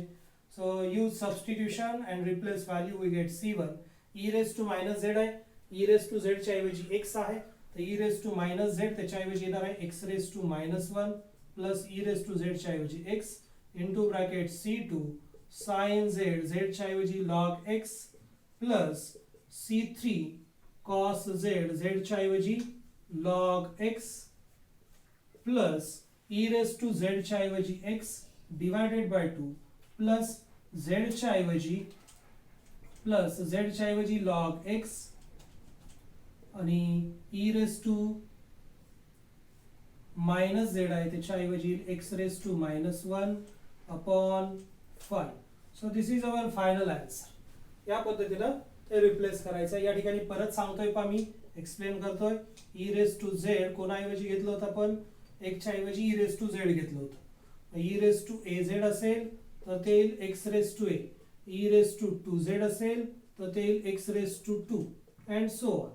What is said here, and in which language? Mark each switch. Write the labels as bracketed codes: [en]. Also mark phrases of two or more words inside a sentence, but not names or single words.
[en] so use substitution and replace value. we get [mr] c1 e⁻z आहे, e⁻z च्या ऐवजी x आहे तर [en] e raise to minus z [mr] त्याच्याऐवजी येणार आहे एक्स [en] raise to minus one plus e raise to [mr] झेडच्या ऐवजी [en] x into bracket c two sine z [mr] झेडच्या ऐवजी [en] log x plus c three cos z [mr] झेडच्या ऐवजी [en] log x plus e raise to [mr] झेडच्या ऐवजी [en] x divided by two plus झेडच्या ऐवजी log x आणि e raise to minus z [mr] आहे त्याच्याऐवजी [en] x raise to minus one upon 5. so this is our final answer. [mr] या पद्धतीनं ते रिप्लेस करायचं. या ठिकाणी परत सांगतोय पा मी एक्सप्लेन करतोय. [en] e raise to z [mr] कोणाऐवजी घेतलं होतं आपण एक्सच्या ऐवजी [en] e raise to z [mr] घेतलं होतं. [en] e raise to a z [mr] असेल तर ते येईल [en] x raise to a. e raise to two z [mr] असेल तर ते येईल [en] x raise to two and so on.